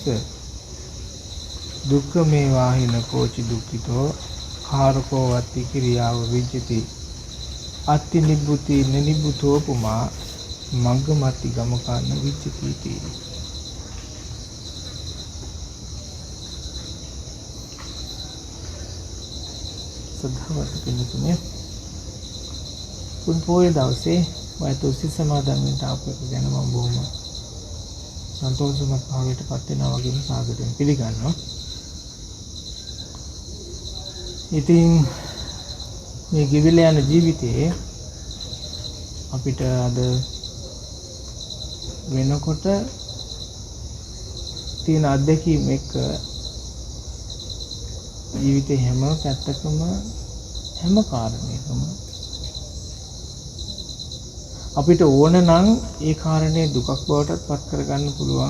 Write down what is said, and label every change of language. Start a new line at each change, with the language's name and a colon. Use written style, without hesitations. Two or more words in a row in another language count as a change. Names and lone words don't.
Pali: දුක්ඛ මේ වාහින කෝචි දුක්ඛිතෝ කාරකෝ වත්ති කිරියාව විජ්ජති. අත්ති නිබ්බුති නිබ්බුතෝ පුමා මග්ගමති ගමකන්න විජ්ජති.
Sinhala: සද්ධාවත කෙනෙකුනේ පුන් පොයේ දවසේ වෛතුසි සමාදන් වෙන්න ආපු එක ගැන මම බොහොම සන්තෝෂමත් භාවයට පත් වෙනවා වගේම සාගතයෙන් පිළිගන්නවා. ඉතින් මේ ගිවිල යන ජීවිතයේ අපිට අද වෙනකොට තියෙන අත්දැකීම් එක්ක ජීවිතේ හැම පැත්තකම හැම කාරණයකම අපිට ඕන නම් ඒ කාරණේ දුකක් බවට පත් කරගන්න පුළුවන්.